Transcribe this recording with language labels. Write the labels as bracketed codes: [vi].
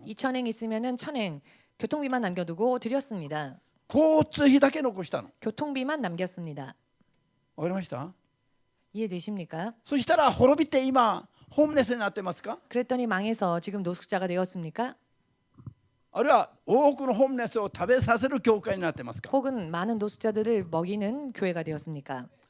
[ko] 2천행 있으면은 1000행 교통비만 남겨두고 드렸습니다. [ja] 交通費だけ残したの。 [ko] 교통비만 남겼습니다. [ja] わかりました？ [ko] 이해되십니까? [ja] そしたら滅びて今ホームレスになってますか？ [ko] 그랬더니 망해서 지금 노숙자가 되었습니까? [ja] あるいは多くのホームレスを食べさせる教会になってますか？ [ko] 혹은 많은 노숙자들을 먹이는 교회가 되었습니까?